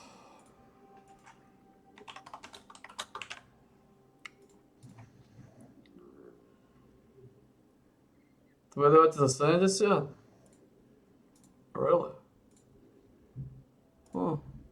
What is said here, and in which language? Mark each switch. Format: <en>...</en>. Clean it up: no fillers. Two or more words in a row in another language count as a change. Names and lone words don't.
<sk>To bude dávať za 70?</sk> <en>Really? Oh.</en>